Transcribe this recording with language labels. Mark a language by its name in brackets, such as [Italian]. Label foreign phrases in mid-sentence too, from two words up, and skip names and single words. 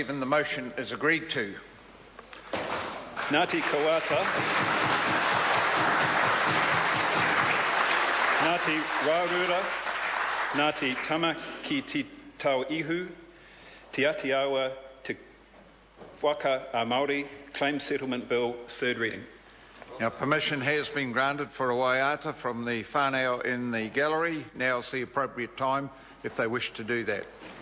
[English] The motion is agreed to. Ngati Koata. Ngati Rarua. Ngati Tama ki te Tauihu. Te Atiawa te Waka a Maui Claim Settlement Bill, third reading. Now, permission has been granted for a waiata from the whānau in the gallery. Now's the appropriate time if they wish to do that.